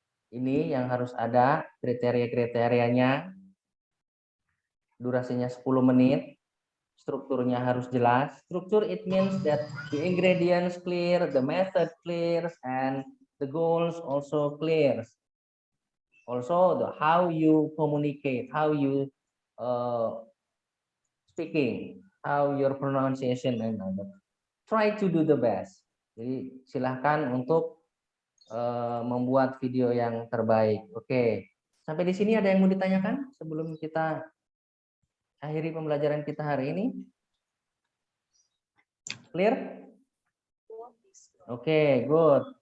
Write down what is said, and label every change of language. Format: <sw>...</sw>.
<id>Ini yang harus ada kriteria-kriterianya. Durasinya 10 menit. Strukturnya harus jelas.</id> <en>Struktur, it means that the ingredients clear, the method clears, and the goals also clears. Also, the how you communicate, how you speaking, how your pronunciation, and other. Try to do the best.</en> <id>Jadi silahkan untuk membuat video yang terbaik. Oke, sampai di sini ada yang mau ditanyakan sebelum kita akhiri pembelajaran kita hari ini?</id> <en>Clear? Oke, good.</en>